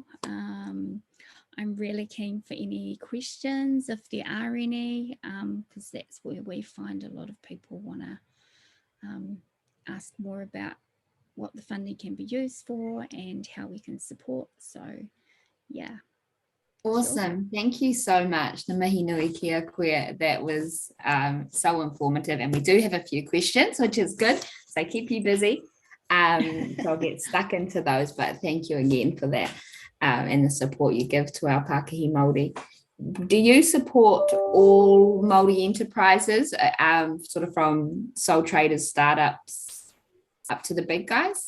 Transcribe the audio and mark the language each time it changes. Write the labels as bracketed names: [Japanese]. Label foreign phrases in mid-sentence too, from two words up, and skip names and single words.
[English] I'm really keen for any questions if there are any, because that's where we find a lot of people want to ask more about what the funding can be used for and how we can support. So yeah. Awesome. Sure. Thank you so much. [Māori] Ngā mihi nui kia koe. [English] That was so informative, and we do have a few questions, which is good. So keep you busy. So I'll get stuck into those, but thank you again for that and the support you give to our Pākehā Māori. Do you support all Māori enterprises, sort of from sole traders, startups, up to the big guys?